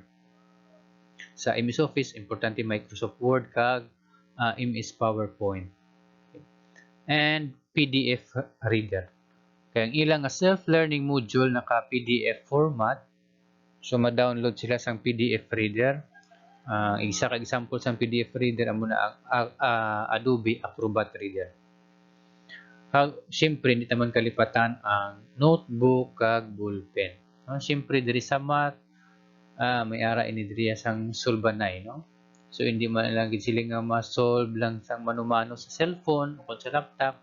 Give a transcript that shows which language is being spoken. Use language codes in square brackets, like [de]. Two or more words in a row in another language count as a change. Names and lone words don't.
[hil] Sa MS Office, importante Microsoft Word kag MS PowerPoint. [en] And PDF Reader. [hil] Kaya ang ilang [en] self-learning module [hil] naka PDF format, so ma-download sila sa PDF Reader. Isa ka example sa PDF Reader amo na ang Adobe Acrobat Reader. Siyempre, hindi naman kalipatan ang notebook kag ballpen. Siyempre, diri sa math, may ara ini diri sang solbanay, no? So, hindi man lang sila nga ma-solve lang sang manumano sa cellphone o sa laptop.